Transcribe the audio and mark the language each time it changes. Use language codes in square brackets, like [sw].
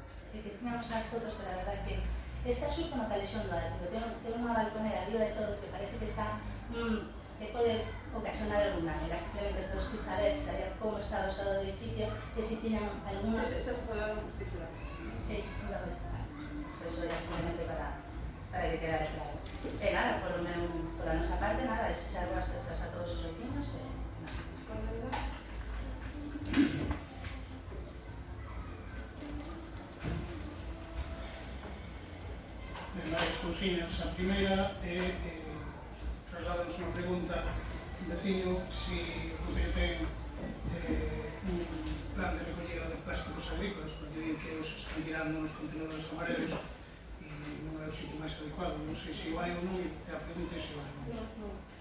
[gl] Que tiñamos as fotos, pero a verdad que está xusto no Calixón do Atrio, ten unha balconera arriba de todo que parece que está, que pode ocasionar algún daño, era simplemente por si sabes como está o estado do edificio, que si tiñan alguna... Esas palabras nos titular. [es] Sí, una vez. Pues eso era simplemente para que quedara claro. [gl] Nada, por la nosa parte, nada, desear boas festas a todos os vecinos e nada. Varias cousiñas. A primeira é trasladanos unha pregunta un veciño se o Concello ten un plan de recollida de plásticos agrícolas, porque din que os están tirando nos contenedores amarelos e non é o sitio máis adecuado. Non sei se o hai ou non, e a pregunta é se o hai ou non.